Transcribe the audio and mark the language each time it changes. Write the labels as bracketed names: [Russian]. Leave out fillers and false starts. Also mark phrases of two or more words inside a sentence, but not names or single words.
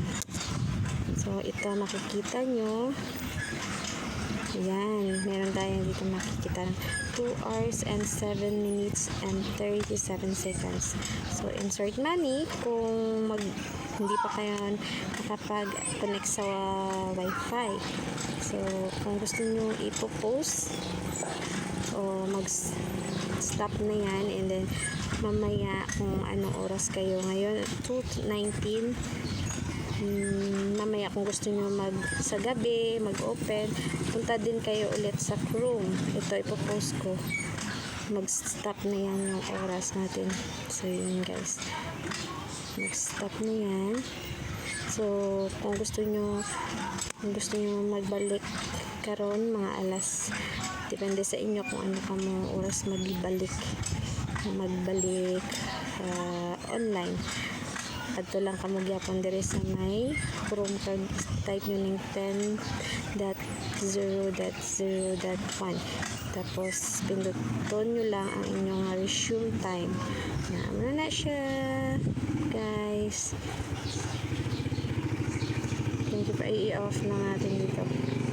[Filipino] So ito makikita nyo. Ayan, meron tayo dito makikita [English] 2 hours and 7 minutes and 37 seconds. [Filipino] So, [English] insert money [Filipino] kung hindi pa kayo nakapag-connect sa wifi. So, kung gusto nyo ipopost o mag-stop na yan, [English] and then [Filipino] mamaya kung anong oras kayo ngayon, 2:19, mamaya kung gusto nyo sa gabi mag-open, punta din kayo ulit sa Chrome. Ito ipopost ko, mag-stop na yan yung oras natin. So yun guys, mag-stop na yan. [Cebuano] So kung gusto nyo magbalik karon mga alas, depende sa inyo kung ano ka mo oras magbalik online. Adto lang kamo gyapon diri sa may Chrome card, type nyo ng 10.0.0.1, tapos pinduton nyo lang ang inyong [English] resume time. [Cebuano] Na siya guys. [English] Thank you, [Filipino] i-off na natin dito.